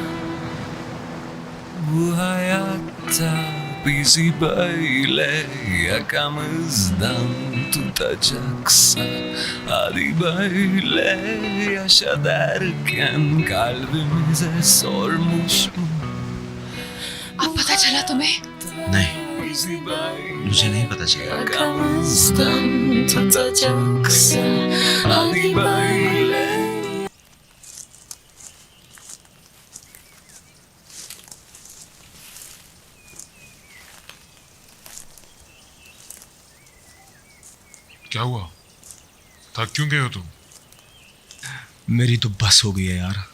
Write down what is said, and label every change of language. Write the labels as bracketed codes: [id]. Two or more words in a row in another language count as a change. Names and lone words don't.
[tr] Bu hayatta bizi böyle yakamızdan tutacaksa hadi böyle yaşa derken kalbimize sormuş mu? [hi] अब पता चला तुम्हें? नहीं, [tr] Bizi böyle [hi] मुझे नहीं पता चला। [tr] Yakamızdan tutacaksa hadi böyle. [hi] क्या हुआ? थक क्यों गए हो तुम? मेरी तो बस हो गई है यार।